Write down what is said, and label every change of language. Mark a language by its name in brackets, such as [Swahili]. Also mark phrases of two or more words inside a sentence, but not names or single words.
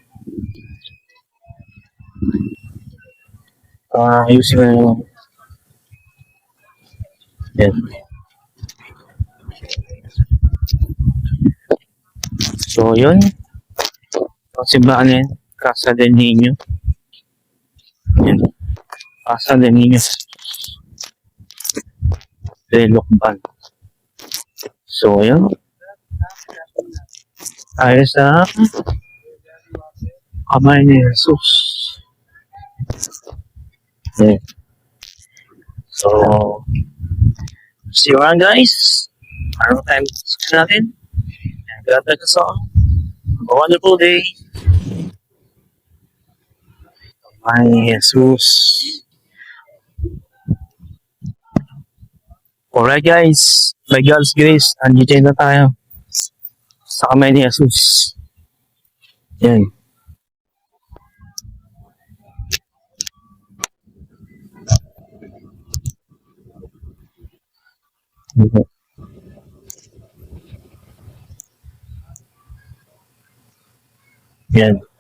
[Filipino] Ayusin ko na naman. Yan. So, yun. Ang simbahan niya. Casa del Niño. Yan. Casa del Niño de Lokban. So, yun. Ayos sa kamay ni Jesus. Yan. [English] So, see you around guys. [Filipino] Maraming time natin. [English] And God bless us all. Have a wonderful day. Ay, Jesus. Alright guys, by God's grace, [Filipino] andito na tayo sa kamay ni Jesus. Yan. Yan.